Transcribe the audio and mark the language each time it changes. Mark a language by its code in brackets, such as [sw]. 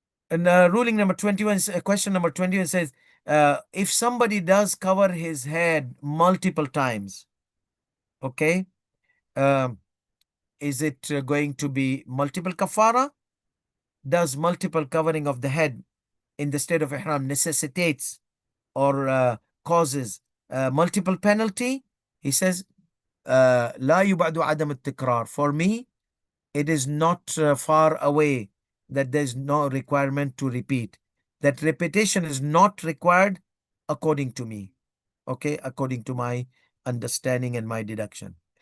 [en] And ruling number 21, question number 21 says, if somebody does cover his head multiple times, okay, um, is it going to be multiple kafara? Does multiple covering of the head in the state of ihram necessitates or causes multiple penalty? He says, [ar] لا يبعد عدم التكرار. [en] For me, it is not far away that there's no requirement to repeat. That repetition is not required according to me. Okay, according to my understanding and my deduction.